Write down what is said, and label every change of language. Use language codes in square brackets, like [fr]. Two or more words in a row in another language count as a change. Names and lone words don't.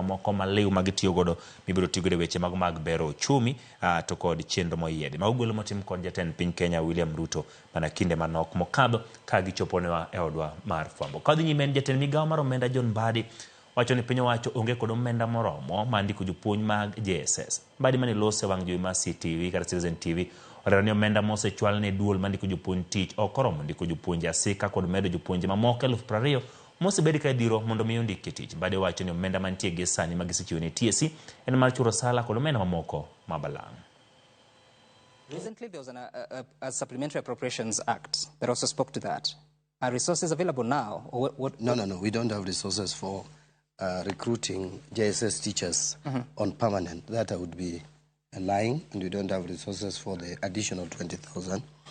[luo] mamoko maliw mag tiyo godo mibiro tiyo godo weche mago mag bero uchumi to kod chendo moyiedhi mago gwelo motim kod jatend piny Kenya William Ruto mana kinde manok mokadho ka gichoponewa e odwa mar fwambo kadhi nyime en jatend migawo mar omenda John Mbadi wacho ni piny owacho onge kod omenda moromo mandiko jopuonj mag JSS Mbadi mane lose wang' jowi mar CTV kata Citizen TV olero ni omenda mosechwal ne duol mandiko jopuonj tich ok oromo ndiko jopuonj asika kod medo jopuonj mamoko 20,000 mosebedi ka diro mondo mi ondike tich. Mbadi wacho ni omenda mantie gi sani magisechiwo ne TSC en mar churo sala kod omenda mamoko mabalang'. [en] Recently, there was a Supplementary Appropriations Act that also spoke to that. Are resources available now? Or what? No. We don't have resources for recruiting JSS teachers on permanent. That would be lying, and we don't have resources for the additional 20,000.